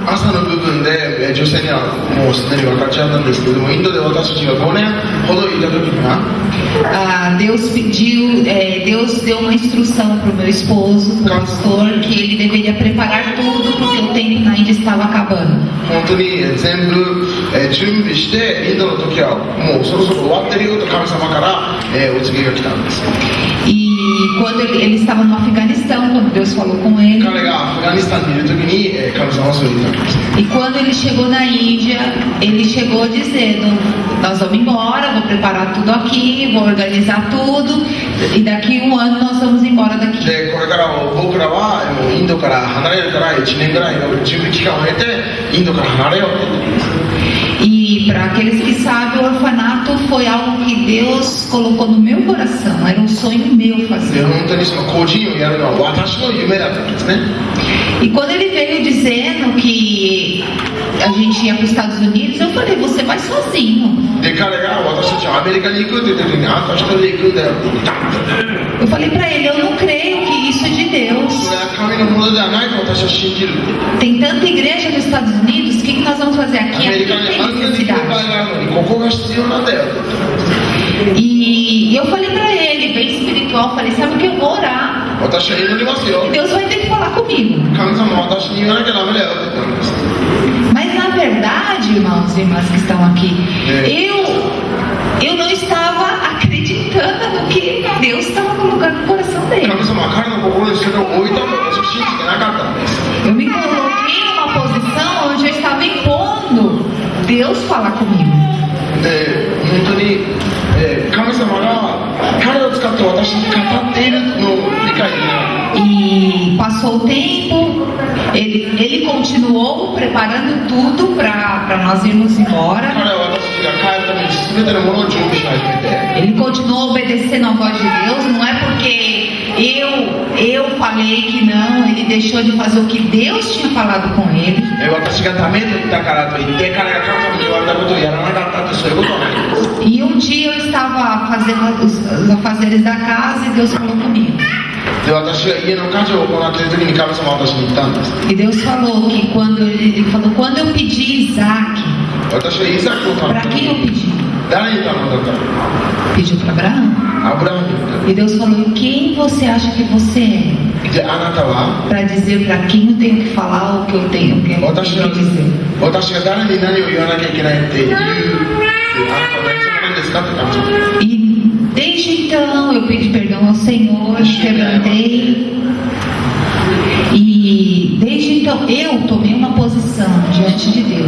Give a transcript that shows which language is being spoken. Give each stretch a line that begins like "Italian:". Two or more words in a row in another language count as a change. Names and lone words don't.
Japanese: 朝の部分で女性にはもうすでに分かっちゃったんですけども、インドで私たちが5年ほどいた時には、
Portuguese: Deus deu uma instrução para o meu esposo, para o pastor, que ele deveria preparar tudo porque o tempo na Índia estava acabando.
Japanese: 本当に全部準備してインドの時はもうそろそろ終わってるよと神様からお告げが来たんです。
Portuguese: E quando ele estava no Afeganistão, quando Deus falou com ele.
Japanese: 彼がアフガニスタンにいる時に神様はそう言ったんです。
Portuguese: E quando ele chegou na Índia, ele chegou dizendo: nós vamos embora, vou preparar tudo aqui, vou organizar tudo, e daqui 1 ano nós vamos embora daqui.
Japanese: で、これから僕らはインドから離れるから1年ぐらいの準備期間を経てインドから離れようって言ってます。
Portuguese: E para aqueles que sabem, o orfanato foi algo que Deus colocou no meu coração, era um sonho meu fazer.
Japanese: 本当にその個人をやるのは私の夢だったんですね。
Portuguese: E quando ele veio dizendo que a gente ia para os Estados Unidos, eu falei: você vai sozinho.
Japanese: で、彼が私たちはアメリカに行くって言った時にあんた一人で行くんだよって言ったんです。
Portuguese: Eu falei para ele: eu não creio que isso é de Deus.
Japanese: それは神のものではないと私は信じる。
Portuguese: Tem tanta igreja nos Estados Unidos, o que nós vamos fazer
Japanese: ア
Portuguese: aqui?
Japanese: メ
Portuguese: Aqui
Japanese: リカに
Portuguese: tem
Japanese: あんなに教会
Portuguese: necessidade.
Japanese: があるのにここが必要なんだよって言ったんです。
Portuguese: E eu falei para ele, bem espiritual, falei: sabe o que, eu vou orar.
Japanese: 私は祈りますよ。
Portuguese: Deus vai ter que falar comigo.
Japanese: 神様は私に言わなきゃダメだよって言ったんです。
Portuguese: Mas na verdade, irmãos e irmãs que estão aqui, eu não estava acreditando no que Deus estava colocando no coração dele.
Japanese: 神様は彼の心にそれを置いたと私は信じてなかったんです。
Portuguese: Eu me coloquei numa posição onde eu estava impondo Deus falar comigo.
Japanese: で、本当に、神様が彼を使って私に語っているのを理解できない。
Portuguese: E passou o tempo, ele continuou preparando tudo para nós irmos embora.
Japanese: 彼は私たちが帰るために全てのものを準備し始めて。
Portuguese: Ele continuou obedecendo a voz de Deus, não é porque eu falei que não, ele deixou de fazer o que Deus tinha falado com ele.
Japanese: 私がダメと言ったからといって彼が神様に言われたことをやらなかったってそういうことはないです。
Portuguese: E um dia eu estava fazendo os afazeres da casa e Deus falou comigo.
Japanese: で、私が家の家事を行っている時に神様は私に言ったんです。
Portuguese: E Deus falou que quando eu pedi Isaac,
Japanese: 私はイザクを頼ん
Portuguese: para
Japanese: だ。
Portuguese: quem eu pedi?
Japanese: 誰に頼んだったの？
Portuguese: Pediu para Abraão.
Japanese: アブラハムに言った。
Portuguese: E Deus falou: quem você acha que você é?
Japanese: で、あなたは
Portuguese: Para dizer para quem eu tenho que falar o que eu tenho que
Japanese: 私が
Portuguese: dizer.
Japanese: 誰に何を言わなきゃいけないっていう、あなたは何者なんですかって感じ。
Portuguese: E desde então eu pedi perdão ao Senhor, quebrantei. E desde então eu tomei uma posição diante de Deus